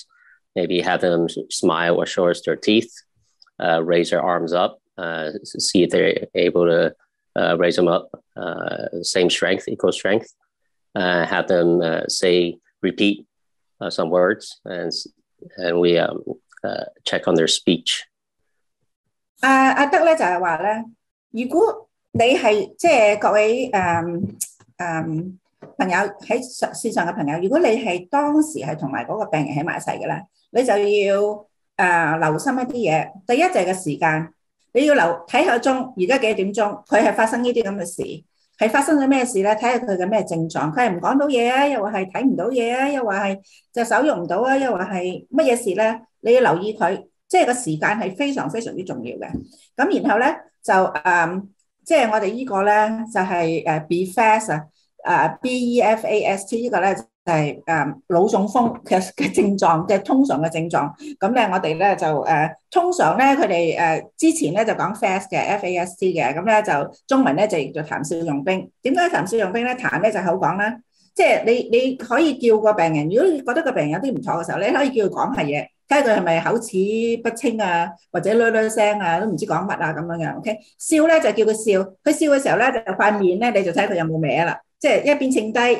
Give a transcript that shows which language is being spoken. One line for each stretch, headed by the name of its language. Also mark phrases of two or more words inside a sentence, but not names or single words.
English: Maybe have them smile or show us their teeth, raise their arms up, see if they're able to raise them up, same strength, equal strength. Have them repeat some words, and we check on their speech.
Cantonese: 阿德咧就係話咧，如果你係即係各位朋友喺線上嘅朋友，如果你係當時係同埋嗰個病人喺埋一齊嘅咧，你就要留心一啲嘢。第一就係個時間，你要睇下鐘，而家幾點鐘，佢係發生呢啲咁嘅事。係發生咗咩事咧？睇下佢嘅咩症狀，佢係唔講到嘢啊，又話係睇唔到嘢啊，又話係隻手用唔到啊，又話係乜嘢事咧？你要留意佢，即係個時間係非常非常之重要嘅。咁然後咧就即係我哋呢個咧就係
English: be fast
Cantonese: BEFAST 呢個咧就係腦中風嘅症狀嘅通常嘅症狀。咁咧我哋咧就通常咧佢哋之前咧就講 FAST 嘅 FAST 嘅，咁咧就中文咧就譯做談笑用兵。點解談笑用兵咧？談咧就口講啦，即係你可以叫個病人，如果你覺得個病人有啲唔錯嘅時候，你可以叫佢講下嘢，睇下佢係咪口齒不清啊，或者嘰聲啊，都唔知講乜啊咁樣嘅。OK， 笑咧就叫佢笑，佢笑嘅時候咧就塊面咧你就睇佢有冇歪啦，即係一邊稱低。